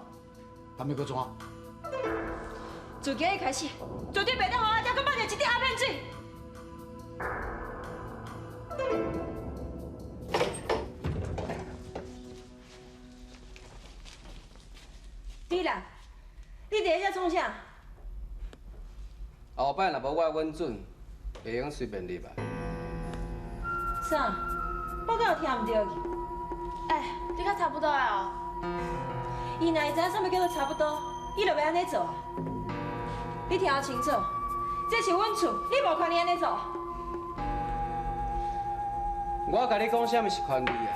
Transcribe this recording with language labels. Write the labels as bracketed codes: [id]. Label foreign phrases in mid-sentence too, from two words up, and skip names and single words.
[nan] 还要搁怎？自今日开始，绝对袂当互我爹搁放着一滴鸦片水。你啦，你伫遐创啥？后摆若无我稳准，袂用随便入来。啥？我敢有听唔对去？哎，你较差不多啊。伊若会知影啥物叫做差不多，伊就袂安尼做啊。你听好清楚，这是阮厝，你无权利安尼做。我甲你讲啥物是权利啊？